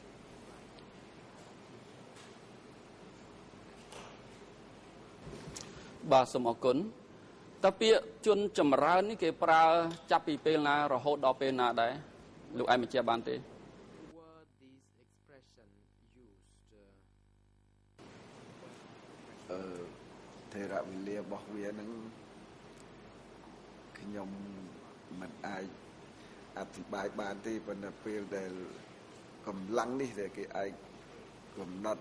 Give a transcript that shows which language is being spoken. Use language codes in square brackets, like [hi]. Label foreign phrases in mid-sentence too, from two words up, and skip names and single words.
[km] បាទសូមអរគុណតើពាក្យជនចម្រើននេះគេប្រើចាប់ពីពេលណារហូតដល់ពេលណាដែរលោកឯងបញ្ជាក់បានទេ [en] were these expression used [km] ថេរវិលារបស់វានឹងខ្ញុំមិនអាចអធិប្បាយបានទេប៉ុន្តែពេលដែលកម្លាំងនេះដែលគេអាចកំណត់